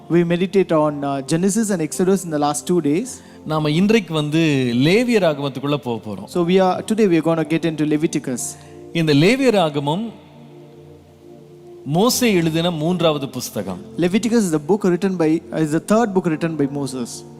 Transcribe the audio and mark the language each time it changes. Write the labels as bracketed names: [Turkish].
[English] We meditate on Genesis and Exodus in the last 2 days. [Tamil] நாம இன்றைக்கு லேவியராகமத்துக்குள்ள போக போறோம். [English] So today we are going to get into Leviticus. [Tamil] இந்த லேவியராகமம் மோசே எழுதின 3வது புஸ்தகம். [English] Leviticus is the 3rd book written by Moses.